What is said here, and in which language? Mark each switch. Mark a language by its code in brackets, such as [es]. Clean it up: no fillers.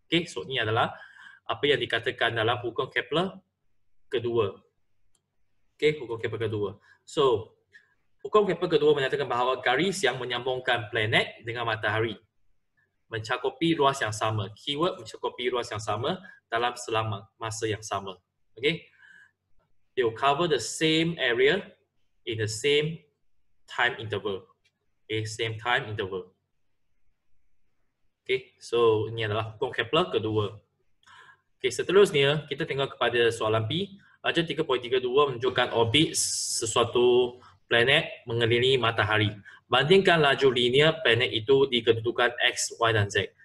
[ms] So ini adalah apa yang dikatakan dalam hukum Kepler kedua. Hukum Kepler kedua. So, hukum Kepler kedua menyatakan bahawa garis yang menyambungkan planet dengan matahari mencakupi ruas yang sama. Keyword mencakupi ruas yang sama dalam selama masa yang sama. [en] They will cover the same area in the same time interval. Same time interval. [ms] So ini adalah hukum Kepler kedua. Seterusnya kita tengok kepada soalan B. Ajar 3.32 menunjukkan orbit sesuatu planet mengelilingi matahari. Bandingkan laju linear planet itu di kedudukan X, Y dan Z.